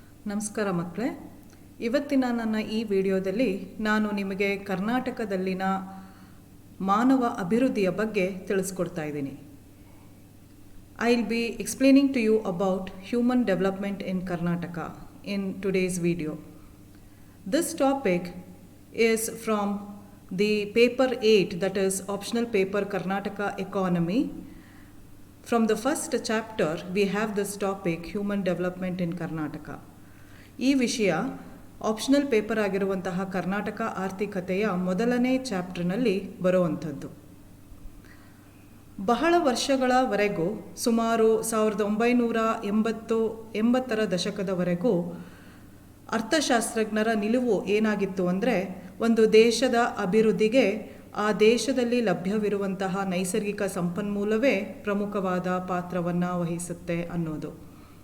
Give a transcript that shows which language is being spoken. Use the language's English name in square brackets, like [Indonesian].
[Kannada] ನಮಸ್ಕಾರ ಮಕ್ಕಳೇ, ಇವತ್ತಿನ ನನ್ನ ಈ ವಿಡಿಯೋದಲ್ಲಿ ನಾನು ನಿಮಗೆ ಕರ್ನಾಟಕದಲ್ಲಿನ ಮಾನವ ಅಭಿವೃದ್ಧಿಯ ಬಗ್ಗೆ ತಿಳಿಸ್ಕೊಡ್ತಾ ಇದ್ದೀನಿ. [English] I will be explaining to you about human development in Karnataka in today's video. This topic is from the paper 8, that is optional paper Karnataka Economy. From the first chapter we have this topic human development in Karnataka. [Kannada] ಈ ವಿಷಯ optional paper ಆಗಿರುವಂತಹ ಕರ್ನಾಟಕ ಆರ್ಥಿಕತೆಯ ಮೊದಲನೇ ಚಾಪ್ಟರ್ನಲ್ಲಿ ಬರುವಂಥದ್ದು. ಬಹಳ ವರ್ಷಗಳವರೆಗೂ ಸುಮಾರು 1980ರ ದಶಕದವರೆಗೂ ಅರ್ಥಶಾಸ್ತ್ರಜ್ಞರ ನಿಲುವು ಏನಾಗಿತ್ತು ಅಂದರೆ, ಒಂದು ದೇಶದ ಅಭಿವೃದ್ಧಿಗೆ ಆ ದೇಶದಲ್ಲಿ ಲಭ್ಯವಿರುವಂತಹ ನೈಸರ್ಗಿಕ ಸಂಪನ್ಮೂಲವೇ ಪ್ರಮುಖವಾದ ಪಾತ್ರವನ್ನು ವಹಿಸುತ್ತೆ ಅನ್ನೋದು.